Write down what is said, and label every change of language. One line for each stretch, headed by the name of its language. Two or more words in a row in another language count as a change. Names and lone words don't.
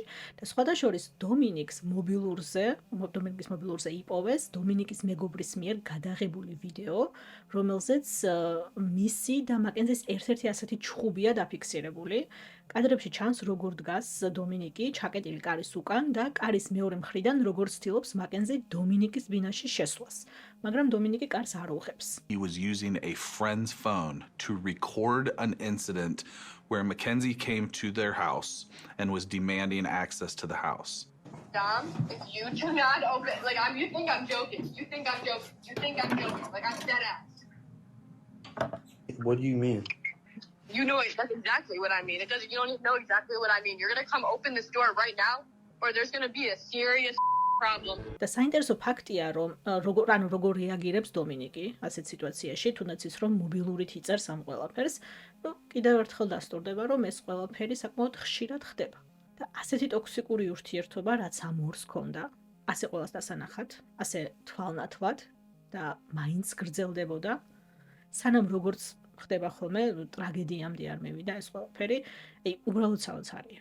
Georgian: და სხვადასხვა დომინიკის მობილურზე იპოვეს დომინიკის მეგობრის მიერ გადაღებული ვიდეო, რომელზეც მისი და მაკენზის ერთ-ერთი ასეთი ჩხუბია დაფიქსირებული. კადრებში ჩანს, როგორ დგას დომინიკი ჩაკეტილი კარის უკან და კარის მეორე მხრიდან როგორ ცდილობს მაკენზი დომინიკის ბინაში შესვლას. მაგრამ დომინიკი კარს არ უღებს.
English: He was using a friend's phone to record an incident where Mackenzie came to their house and was demanding access to the house. Dom, if you do not open, you think I'm joking. You think I'm joking. Like, I'm dead ass. What do you mean? You know it. That's exactly what I mean. You don't even know exactly what I mean. You're going to come open this door right now, or there's going to be a serious problem.
Georgian: და საინტერესო ფაქტია, რომ როგორ რეაგირებს დომინიკი ასეთ სიტუაციაში, თუნდაც ის რომ მობილურით იწერს ამ ყველაფერს, კიდევ ერთხელ დასტურდება, რომ ეს ყველაფერი საკმაოდ ხშირად ხდება. და ასეთი ტოქსიკური ურთიერთობა, რაც ამ ორს ჰქონდა, ასე ყველას დასანახად, ასე თვალნათვად და მაინც გრძელდებოდა, სანამ როგორც ხდება ხოლმე ტრაგედიამდე არ მივიდა ეს ყველაფერი, უბრალოდ საოცარია.